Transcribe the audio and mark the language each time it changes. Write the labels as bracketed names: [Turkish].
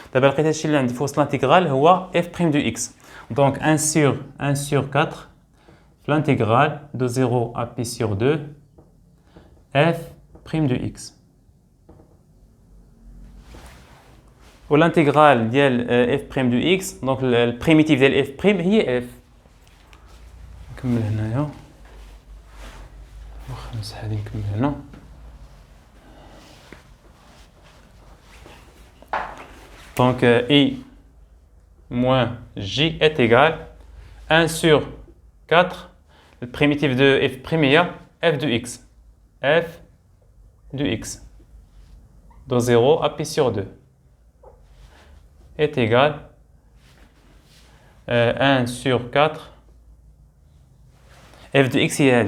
[Arabic] دابا لقيت هادشي اللي عندي في وسط l'intégrale هو f' de x. [French] Donc 1 sur 4 l'intégrale de 0 à pi sur 2 f' de x. [Arabic] والانتيغرال ديال f' de x دونك البريميتيف ديال f' هي f. نكمل هنايا واخا نمسح هادي نكمل هنا. [French] Donc i moins j est égal 1 sur 4 le primitif de f' هي f de x de 0 à pi sur 2 est égal 1 sur 4 f de x